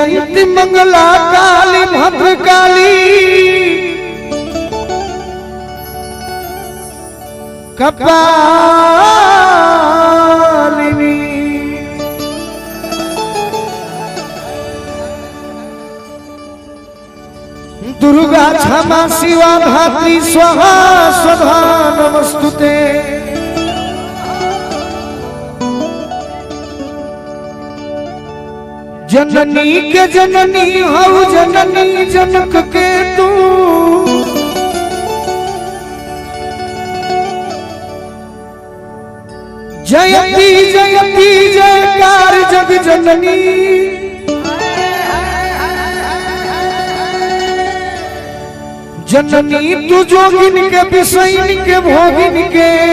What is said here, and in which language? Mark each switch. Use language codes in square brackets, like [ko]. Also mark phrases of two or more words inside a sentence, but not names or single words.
[sa] कीर्ति मंगला काली भद्रकाली कपालिनी दुर्गा क्षमा शिवा धात्री स्वाहा स्वधा नमस्तुते। [bho] जननी के जननी हऊ जननी जनक के तू जयती जयती जयकार जग जननी जननी तू जोगिन के विषयन के भोगिन के